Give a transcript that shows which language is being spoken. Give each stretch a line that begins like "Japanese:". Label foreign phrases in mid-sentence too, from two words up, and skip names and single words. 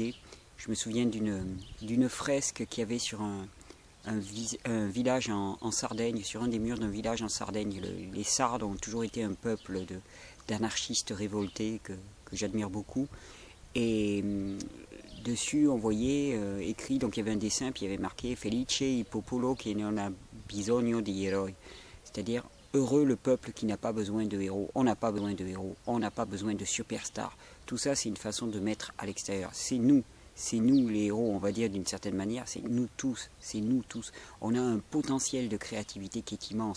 French: Je me souviens d'une fresque qu'il y avait sur un un village en Sardaigne, sur un des murs d'un village en Sardaigne. Les Sardes ont toujours été un peuple d'anarchistes révoltés que j'admire beaucoup. Et dessus, on voyait écrit, donc il y avait un dessin, puis il y avait marqué
Italian: Felice il popolo che non ha bisogno di eroi.
French: C'est-à-dire, heureux le peuple qui n'a pas besoin de héros. On n'a pas besoin de héros, on n'a pas besoin de superstars. Tout ça, c'est une façon de mettre à l'extérieur. C'est nous les héros, on va dire d'une certaine manière, c'est nous tous. On a un potentiel de créativité qui est immense.